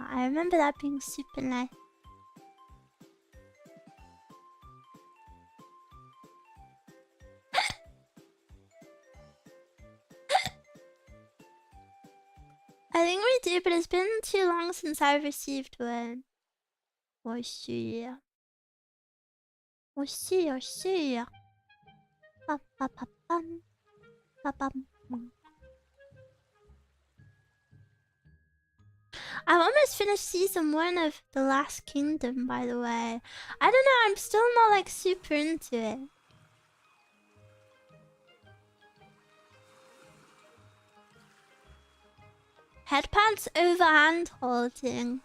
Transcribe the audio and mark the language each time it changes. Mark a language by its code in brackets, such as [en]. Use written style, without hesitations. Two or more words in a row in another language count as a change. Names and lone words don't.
[en] I remember that being super nice. I think we do, but it's been too long since I've received one. I see. I see, I see. Ba, ba, ba, bum. Ba, bum, bum. I almost finished season 1 of The Last Kingdom, by the way. I don't know, I'm still not like super into it. Headpads over hand holding.